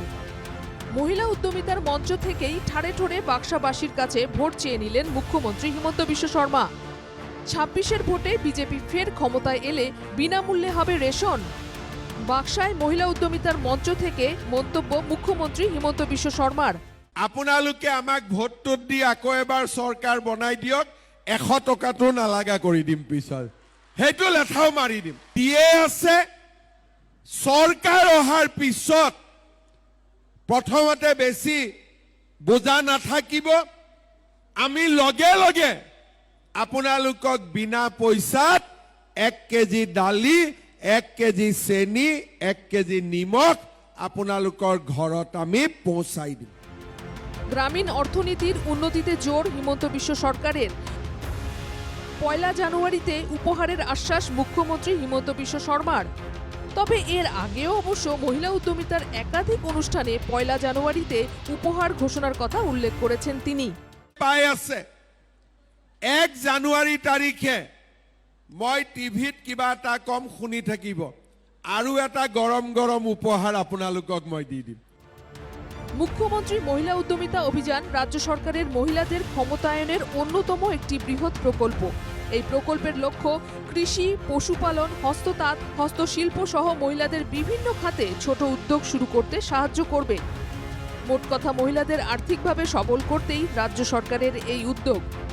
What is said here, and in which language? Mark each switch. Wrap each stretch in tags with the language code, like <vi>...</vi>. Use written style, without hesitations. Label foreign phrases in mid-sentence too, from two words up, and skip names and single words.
<bn>মহিলা উদ্যমিতার মঞ্চ থেকেই ঠাড়ে ঠোড়ে বাক্সাবাসীর কাছে ভোট চেয়ে নিলেন মুখ্যমন্ত্রী হিমন্ত বিশ্ব শর্মা। 26-এর ভোটে বিজেপি ফের ক্ষমতায় এলে বিনামূল্যে হবে রেশন। বাক্সায় মহিলা উদ্যমিতার মঞ্চ থেকে মন্তব্য মুখ্যমন্ত্রী হিমন্ত বিশ্ব শর্মার।</bn> <as>আপোনালোকে আমাক ভোটটো দি আকৌ এবাৰ চৰকাৰ বনাই দিয়ক, 100 টকাটো নালাগা কৰি দিম, পিছত সেইটো লেঠাও মাৰি দিম। দিয়ে আছে চৰকাৰ অহাৰ পিছত প্ৰথমতে বেছি বোজা নাথাকিব, আমি লগে লগে আপোনালোকক বিনা পইচাত 1 কেজি দালি, 1 কেজি চেনি, 1 কেজি নিমখ আপোনালোকৰ ঘৰত আমি পৌঁছাই দিম।</as> <bn>গ্রামীণ অর্থনীতির উন্নতিতে জোর হিমন্ত বিশ্ব সরকারের। 1 জানুয়ারিতে উপহারের আশ্বাস মুখ্যমন্ত্রী হিমন্ত বিশ্ব শর্মার। তবে এর আগেও অবশ্য মহিলা উদ্যমিতার একাধিক অনুষ্ঠানে 1 জানুয়ারিতে উপহার ঘোষণার কথা উল্লেখ করেছেন তিনি।</bn> <as>পাই আছে 1 জানুৱাৰী তাৰিখে মই টিভিত কিবা এটা কম শুনি থাকিব, আৰু এটা গৰম গৰম উপহার আপোনালোকক মই দি দিম।</as> <bn>মুখ্যমন্ত্রী মহিলা উদ্যমিতা অভিযান রাজ্য সরকারের মহিলাদের ক্ষমতায়নের অন্যতম একটি বৃহৎ প্রকল্প। এই প্রকল্পের লক্ষ্য কৃষি, পশুপালন, হস্ততাঁত, হস্তশিল্প সহ মহিলাদের বিভিন্ন খাতে ছোট উদ্যোগ শুরু করতে সাহায্য করবে। মোট কথা, মহিলাদের আর্থিকভাবে সবল করতেই রাজ্য সরকারের এই উদ্যোগ।</bn>